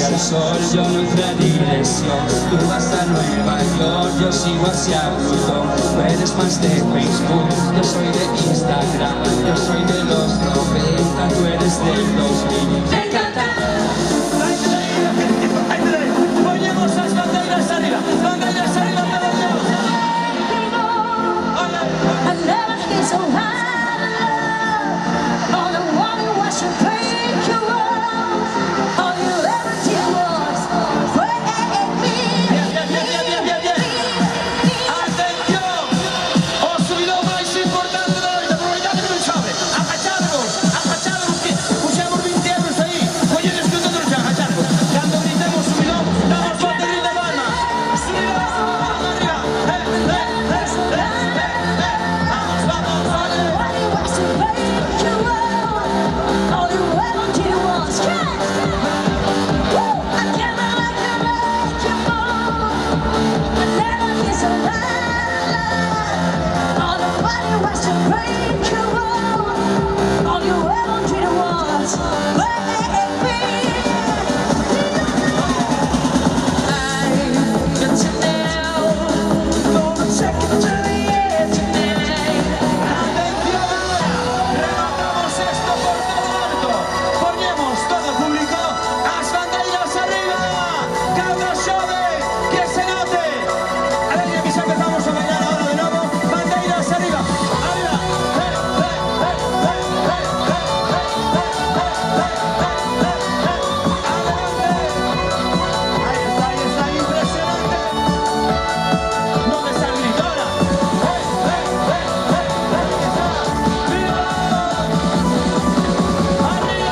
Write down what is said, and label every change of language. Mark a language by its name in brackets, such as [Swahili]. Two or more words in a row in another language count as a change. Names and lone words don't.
[Spanish] Sol, yo no entré a digresión. Tú vas a Nueva York, yo sigo hacia Plutón. Tú eres más de Facebook, yo soy de Instagram. Yo soy de los 90, tú eres del 2000. Me encanta. Ponemos las banderas arriba, banderas arriba, banderas. [English] I never been so high. All I wanted was to break your world. All you ever did was break me. [Galician] Atención, o subido máis importante da noite, aproveitade que non sabe. Agacharvos, que puxemos 20 euros aí. Colledes que non xa agacharvos. Cando gritemos subidón, damos batería de palmas. [Spanish] Subidón, arriba. Vamos, vale. [English] All you was to break your world. All you ever did was catch. Woo! I can't make you move. I never been so high. All I wanted was to break your world. All you ever did was break me. I got you now. Gonna take it to the edge tonight. [Galician] Rematamos esto por todo alto. [Spanish] Ponemos todo público. [Galician] As bandeiras arriba. Cabra xove. Que se note. Alegría que xa empezamos a bailar ahora de novo. Bandeiras arriba. Arriba. [Spanish] Adelante. Ahí está, impresionante. ¿Dónde está el grito ahora? ¡Arriba!